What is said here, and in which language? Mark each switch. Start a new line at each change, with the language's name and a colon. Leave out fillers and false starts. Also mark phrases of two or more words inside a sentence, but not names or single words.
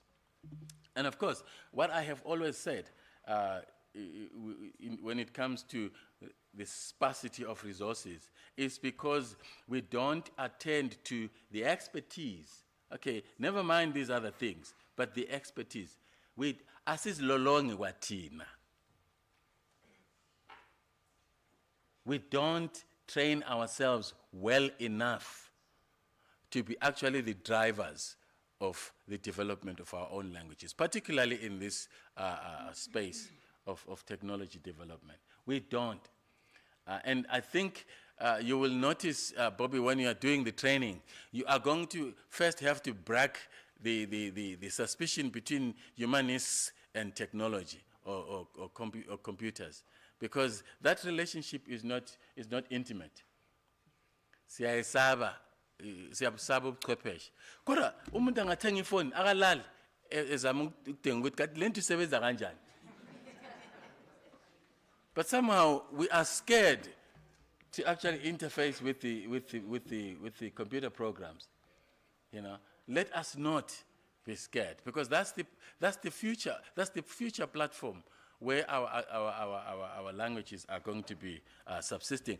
English: And of course, what I have always said, when it comes to the sparsity of resources, is because we don't attend to the expertise. Okay, never mind these other things, but the expertise.
Zulu: Asizilolonge kwathina.
English: We don't train ourselves well enough to be actually the drivers of the development of our own languages, particularly in this space of technology development. We don't. And I think you will notice, Bobby, when you are doing the training, you are going to first have to break the suspicion between humanists and technology or computers, because that relationship is not intimate.
Zulu: Siyayisaba ubuchwepheshe. Kodwa umuntu angathenga ifoni akalali ezama ukudinga ukuthi kanti lento isebenza kanjani.
English: But somehow we are scared to actually interface with the computer programs. You know, let us not be scared, because that's the future platform where our languages are going to be subsisting.